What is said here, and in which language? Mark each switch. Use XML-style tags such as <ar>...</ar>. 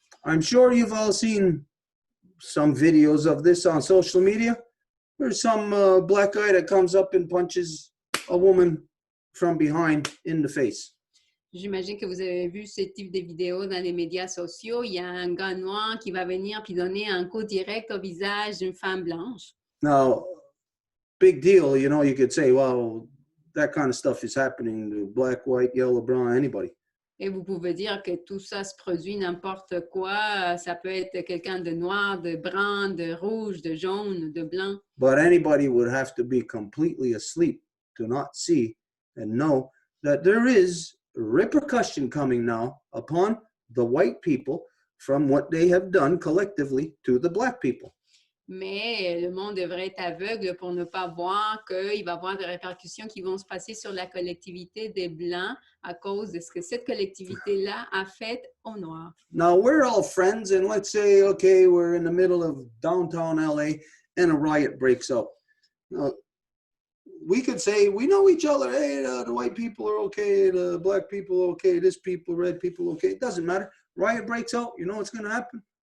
<en>I'm sure you've all seen some videos of this on social media. There's some black guy that comes up and punches a woman from behind in the face.</en> <fr>J'imagine que vous avez vu ce type de vidéos dans les médias sociaux. Il y a un gars noir qui va venir puis donner un coup direct au visage d'une femme blanche.</fr> <en>Now, big deal, you know, you could say, well, that kind of stuff is happening to black, white, yellow, brown, anybody.</en> <fr>Et vous pouvez dire que tout ça se produit n'importe quoi. Ça peut être quelqu'un de noir, de brun, de rouge, de jaune, de blanc.</fr> <en>But anybody would have to be completely asleep to not see and know that there is repercussion coming now upon the white people from what they have done collectively to the black people.</en> <fr>Mais le monde devrait être aveugle pour ne pas voir qu'il va y avoir des répercussions qui vont se passer sur la collectivité des Blancs à cause de ce que cette collectivité-là a fait aux Noirs.</fr> <en>Now, we're all friends, and let's say, okay, we're in the middle of downtown LA and a riot breaks out. Now, we could say, we know each other. Hey, the white people are okay, the black people are okay, this people, red people, okay. It doesn't matter. Riot breaks out. You know what's going to happen?</en>